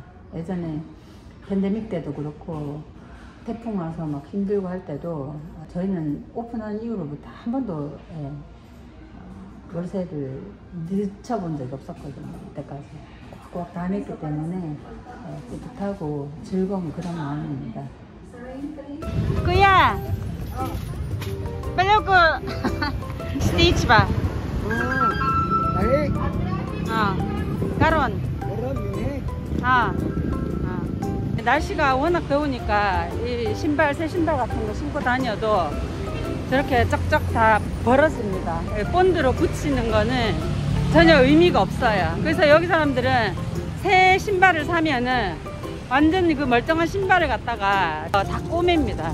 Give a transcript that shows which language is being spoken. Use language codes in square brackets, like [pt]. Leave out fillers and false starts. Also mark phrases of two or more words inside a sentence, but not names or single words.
[ko] 예전에 팬데믹 때도 그렇고 태풍 와서 막 힘들고 할 때도 저희는 오픈한 이후로부터 한 번도 월세를 늦춰본 적이 없었거든요. 이때까지 꽉꽉 다 냈기 때문에 뿌듯하고 즐거운 그런 마음입니다. [tl] Kuya, balik ko stage ba? Ay, [ceb] karon. [tl] meron [ko] 날씨가 워낙 더우니까 이 신발, 새 신발 같은 거 신고 다녀도 저렇게 쩍쩍 다 벌어집니다. 본드로 붙이는 거는 전혀 의미가 없어요. 그래서 여기 사람들은 새 신발을 사면은 완전히 그 멀쩡한 신발을 갖다가 다 꼬맵니다.